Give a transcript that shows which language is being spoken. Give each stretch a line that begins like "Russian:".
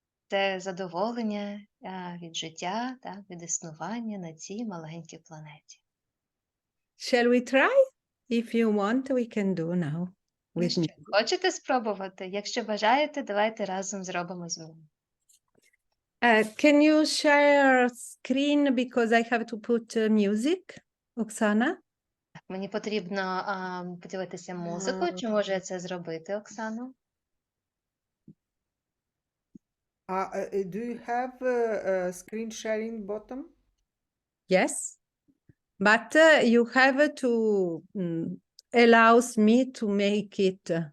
Ukrainian: Це задоволення від життя, так, від існування на цій маленькій планеті.
English: Shall we try? If you want, we can do now. With me.
Ukrainian: Хочете спробувати? Якщо бажаєте, давайте разом зробимо зміну.
English: Can you share screen because I have to put music, Оксана?
Ukrainian: Мені потрібно поділитися музикою. Чи можу я це зробити, Оксано?
English: Do you have screen sharing button? Yes. But you have to allows me to make it.